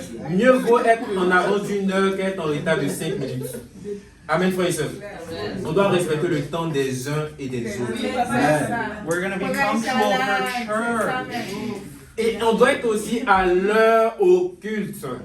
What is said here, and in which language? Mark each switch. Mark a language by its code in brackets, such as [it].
[fr] Mieux vaut être en avance d'1 heure qu'être en retard de 5 minutes. Amen, frères et sœurs. On doit respecter le temps des uns et des autres. [en] We're going to be punctual for church. [fr] Et on doit être aussi à l'heure au culte.